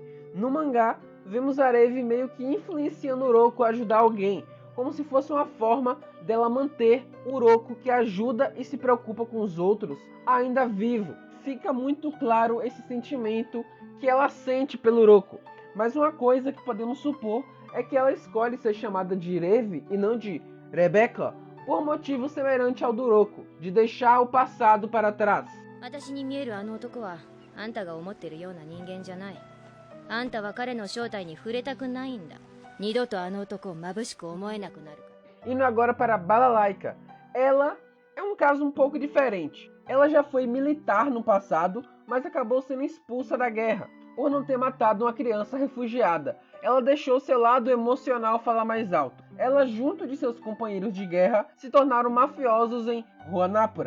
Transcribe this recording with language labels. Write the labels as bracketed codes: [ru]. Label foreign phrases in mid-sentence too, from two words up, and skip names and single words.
[pt] No mangá, vemos a Revi meio que influenciando Uroko a ajudar alguém, como se fosse uma forma dela manter Uroko, que ajuda e se preocupa com os outros, ainda vivo. Fica muito claro esse sentimento que ela sente pelo Uroko. Mas uma coisa que podemos supor é que ela escolhe ser chamada de Revi e não de Rebecca, por motivo semelhante ao do Uroko, de deixar o passado para trás. [ja] 私に見えるあの男はあんたが思ってるような人間じゃない。あんたは彼の正体に触れたくないんだ。二度とあの男を眩しく思えなくなるから。 [pt] Indo agora para Balalaika. Ela é um caso um pouco diferente. Ela já foi militar no passado, mas acabou sendo expulsa da guerra por não ter matado uma criança refugiada. Ela deixou seu lado emocional falar mais alto. Ela, junto de seus companheiros de guerra, se tornaram mafiosos em Ruanapura.